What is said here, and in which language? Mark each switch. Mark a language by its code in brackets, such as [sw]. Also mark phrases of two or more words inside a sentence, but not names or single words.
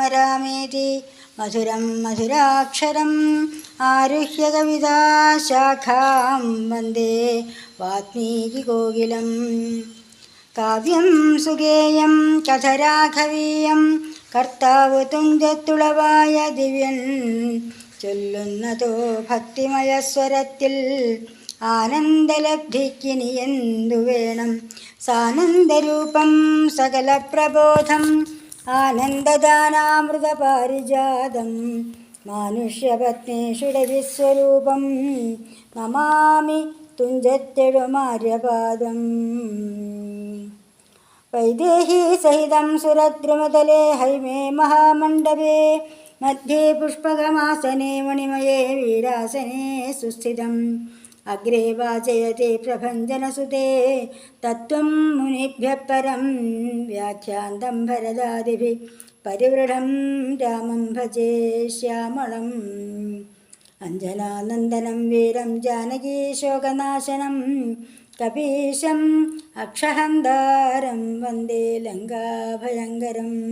[sa] रामेति मधुरं मधुराक्षरम् आरुह्य कविताशाखां वन्दे वाल्मीकिकोकिलं काव्यं सुगेयं कथराघवीयं [ml] कर्तावु തുഞ്ചത്തുളവായ ദിവ്യൻ ചൊല്ലുന്നതോ ഭക്തിമയസ്വരത്തിൽ ആനന്ദലബ്ധിക്കിനി എന്തു വേണം സാനന്ദരൂപം സകല പ്രബോധം ആനന്ദദാനാമൃതപാരിജാതം മാനുഷ്യപത്നീഷുടെ വിശ്വരൂപം നമാമി തുഞ്ചത്തെഴുമാര്യപാദം [sa] വൈദേഹി സഹിതം സുരദ്രുമതലേ ഹൈമേ മഹാമണ്ഡപേ मध्ये पुष्पकमासने मणिमये वीरासने सुस्थितम् अग्रे वाचयते प्रभञ्जनसुते तत्त्वं मुनिभ्यः परं व्याख्यान्तं भरदादिभिः परिवृढं रामं भजे श्यामळम् अञ्जनानन्दनं वीरं जानकीशोकनाशनं कपीशम् अक्षहन्तारं वन्दे लङ्काभयङ्करम्